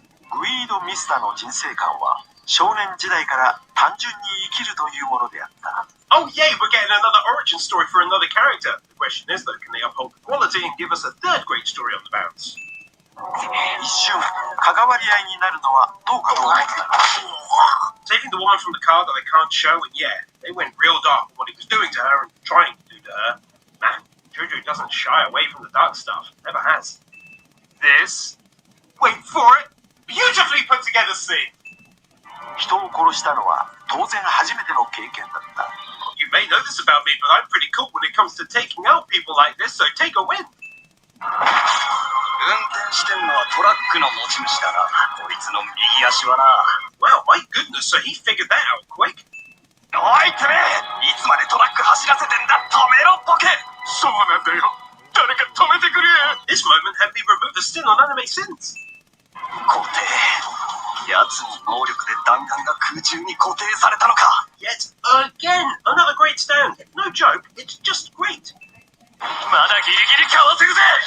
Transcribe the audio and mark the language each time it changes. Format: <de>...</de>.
<ja>グイード・ミスターの人生観は少年時代から単純に生きるというものであった。</ja> <en>Oh yay, we're getting another origin story for another character. The question is though, can they uphold the quality and give us a third great story on the bounce?</en> <ja>一瞬関わり合いになるのはどうかと思った。</ja> <en>Saving the woman from the car that I can't show, and yeah, they went real dark with what he was doing to her and trying to do to her. Man, JoJo doesn't shy away from the dark stuff. Never has. This, wait for it, beautifully put together scene.</en> <ja>人を殺したのは当然初めての経験だった。</ja> <en>You may know this about me, but I'm pretty cool when it comes to taking out people like this, so take a win.</en> <ja>運転してんのはトラックの持ち主だな。こいつの右足はな。</ja> <en>Wow, my goodness, so he figured that out quick.</en> <ja>おいてめえ、いつまでトラック走らせてんだ。止めろボケ。そうなんだよ。誰か止めてくれ。</ja> <en>This moment had me remove the sin on anime sins.</en> <ja>固定。奴に能力で弾丸が空中に固定されたのか。</ja> <en>Yet again, another great stand. No joke, it's just great.</en> <ja>まだギリギリかわせるぜ。</ja>